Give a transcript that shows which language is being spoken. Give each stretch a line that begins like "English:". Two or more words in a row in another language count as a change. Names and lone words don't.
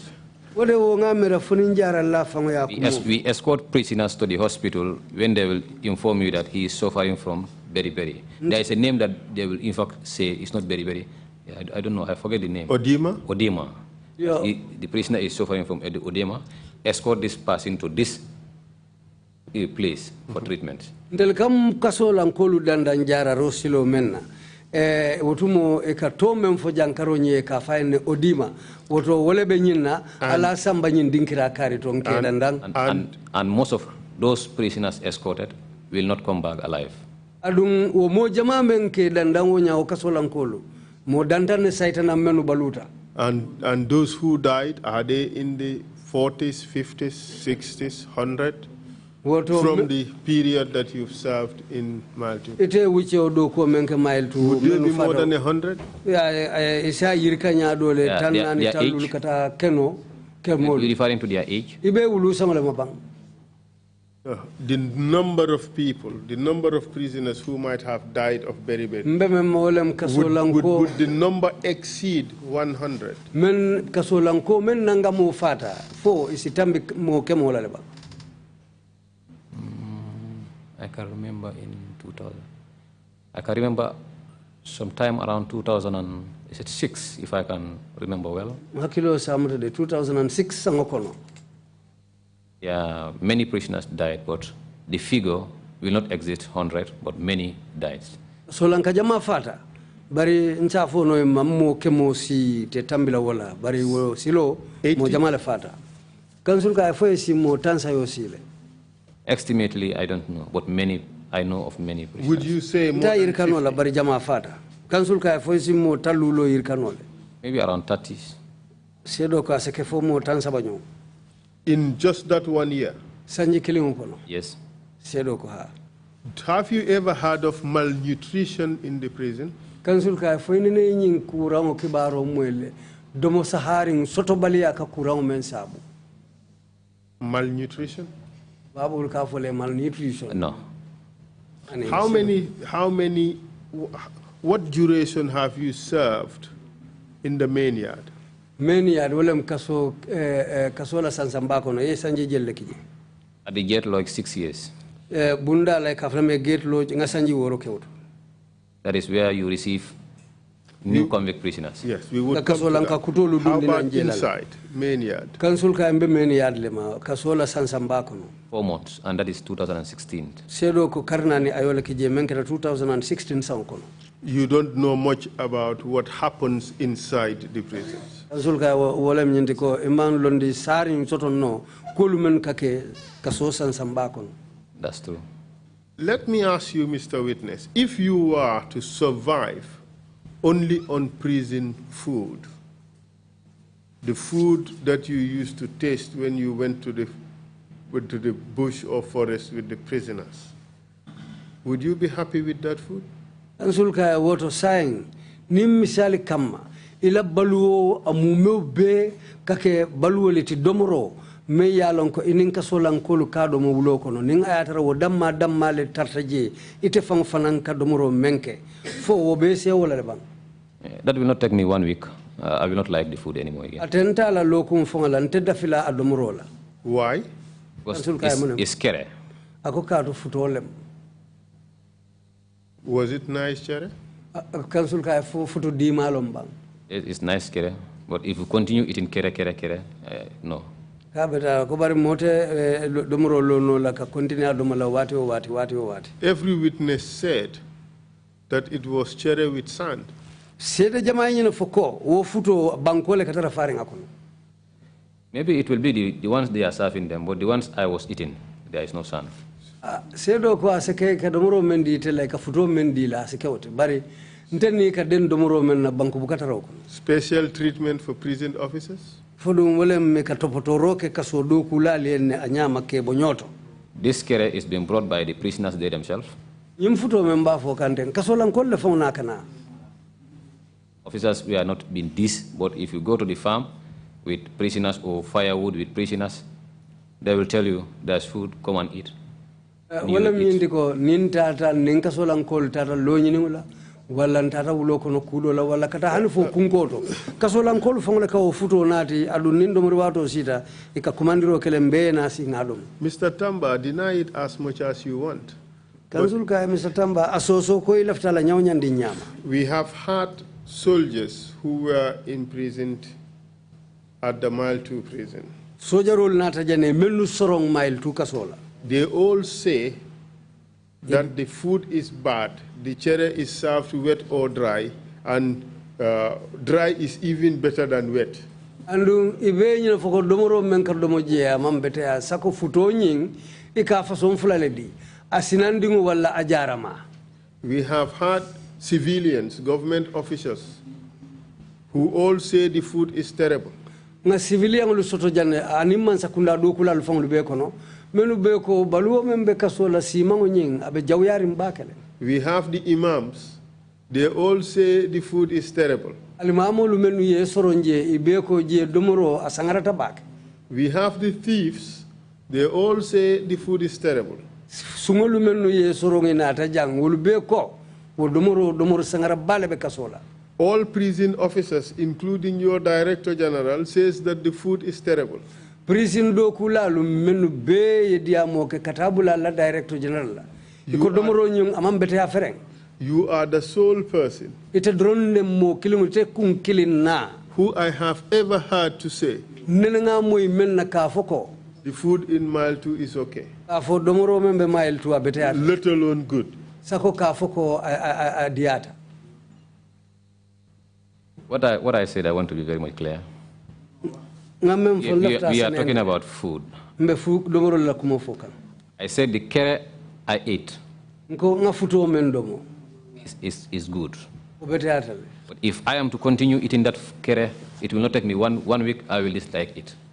English: We escort prisoners to the hospital when they will inform you that he is suffering from beriberi. There is a name that they will in fact say it's not beriberi. I don't know, I forget the name. Odema? Odema. The prisoner is suffering from odema. Escort this person to this place for treatment.
Mandingo: Ndel kam kasolan kolu dandan jara rosilo menna. Wotumo e ka to men fo jankaro nye ka fayne odima woto wole be nyinna ala samba nyin dinkira kari ton ke dandan
English: and most of those prisoners escorted will not come back alive.
Mandingo: Adun wo mo jama men ke dandan wo nyaaw kasolan kolu mo dandan ne saitana menu baluta.
English: And those who died, are they in the 40s, 50s, 60s, 100? From the period that you've served in Malta?
Mandingo: Ite wuce do ko men ke mile to
English: would they be more than 100? Yeah,
Mandingo: isa yirka nya dole tan nan talul kata keno kemol.
English: You're referring to their age?
Mandingo: Ibe wulu samale mabang.
English: The number of people, the number of prisoners who might have died of beriberi, would the number exceed 100?
Mandingo: Men kasolanko men nanga mo fata fo isitambi mo kemola leba.
English: I can remember in 2000. I can remember sometime around 2006, if I can remember well.
Mandingo: Hakilo samre de 2006 sangokono.
English: Yeah, many prisoners died, but the figure will not exceed 100, but many died.
Mandingo: Solanka jama fata. Bari nchafo no mammo kemo si te tambila wala. Bari wo silo mo jama le fata. Kansul ka fo si mo tansa yo sile.
English: Estimately, I don't know, but many, I know of many prisoners. Would you say more than 50?
Mandingo: Bari jama fata. Kansul ka fo si mo talulo irkanole.
English: Maybe around 30.
Mandingo: Sedo ka seke fo mo tansa banyo.
English: In just that 1 year?
Mandingo: Sanji kilingo kono.
English: Yes.
Mandingo: Sedo ko ha.
English: Have you ever heard of malnutrition in the prison?
Mandingo: Kansul ka fo ni nyin kurango kibaro mwele. Domo saharing soto balia ka kurango men sabu.
English: Malnutrition? No. What duration have you served in the main yard? Main yard,
Mandingo: kasola sansambako no sanji jelle kiji.
English: At the gate like 6 years.
Mandingo: Bunda
English: like aframe gate lodge
Mandingo: ngasanji woro kewto.
English: That is where you receive new convict prisoners. Yes, we would come to that. How about inside, main yard?
Mandingo: Kansul ka mbe
English: main yard
Mandingo: lema kasola sansambako no.
English: 4 months, and that is 2016.
Mandingo: Sedo ko karnani ayola kije menketa 2016 sankono.
English: You don't know much about what happens inside the prisons.
Mandingo: Kansul ka wolem nyindi ko iman londi sari soto no kulumen kake kaso sansambako no.
English: That's true. Let me ask you, Mr. Witness, if you were to survive only on prison food, the food that you used to taste when you went to the bush or forest with the prisoners, would you be happy with that food?
Mandingo: Ansulka woto saying nim misali kama ila baluo amumeo be kake baluo leti domoro me yalon ko inin kasolan kolu kado mo wulo kono nin ayatara wo damma le tartaje ite fang fanan ka domoro menke fo wo be se wala le bang.
English: That will not take me 1 week. I will not like the food anymore again.
Mandingo: Atenta la lokum fongala nteda fila adomoro la.
English: Why? Because it's scary.
Mandingo: Ako kado futolem.
English: Was it nice, Chere?
Mandingo: Kansul ka futu di malom bang.
English: It's nice kere, but if you continue eating kere, no. Every witness said that it was Chere with sand. Maybe it will be the ones they are serving them, but the ones I was eating, there is no sand.
Mandingo: Sedo ko asake ka domoro mendi te
English: like a
Mandingo: futo mendi la sekewte bari nteni ka den domoro men na banku bukata roko.
English: Special treatment for prison officers?
Mandingo: Fodum wole me ka topotoro ke kasodo kulali ne anyama ke bonyoto.
English: This care is being brought by the prisoners they themselves.
Mandingo: Yim futo memba fo kanten kasolan kolle fona kana.
English: Officers, we are not being this, but if you go to the farm with prisoners or firewood with prisoners, they will tell you there's food, come and eat.
Mandingo: Wala mindi ko nin tata nin kasolan kol tata loñini wala wala tata wulo kono kudo la wala kata hani fo kunkoto kasolan kol fongla ka o futo nati adu nin do wato sita e ka komandiro kele mbe na si ngadum.
English: Mr. Tamba, deny it as much as you want.
Mandingo: Kansul ka Mr. Tamba asoso ko ilafta la nyawnyandi nyama.
English: We have had soldiers who were imprisoned at the Mile 2 prison.
Mandingo: Sojarol nata jane melu sorong Mile 2 kasola.
English: they all say that the food is bad. The chere is served wet or dry, and dry is even better than wet.
Mandingo: Andu ibe nyina foko domoro men kar domo jeya mambete ya sako futo nyin ika fason fulale di asinandingu wala ajarama.
English: We have had civilians, government officials, who all say the food is terrible.
Mandingo: Nga civilian lu soto janne animman sakunda do kula lu fanglu be kono menu be ko baluwo men be kasola simango nyin abe jawyari mbakele.
English: We have the imams, they all say the food is terrible.
Mandingo: Alimamo lu menu ye soronje ibe ko je domoro asangarata bak.
English: We have the thieves, they all say the food is terrible.
Mandingo: Sungolu menu ye soronge na ta jang wolu be ko wo domoro sangara bale be kasola.
English: All prison officers, including your Director General, says that the food is terrible.
Mandingo: Prison do kula lu menu be ye diamo ke katabula la
English: Director General
Mandingo: la. Iko domoro nyung amam bete afereng.
English: You are the sole person
Mandingo: Ite dronne mo kilingute kun kilin na.
English: who I have ever heard to say
Mandingo: Nenenga moy men na kafoko.
English: the food in mile 2 is okay,
Mandingo: Kafo domoro membe mile tu abete afereng.
English: let alone good.
Mandingo: Sako kafoko a diata.
English: What I said, I want to be very much clear. We We are talking about food. I said the kere I ate is good. But if I am to continue eating that kere, it will not take me one week, I will dislike it.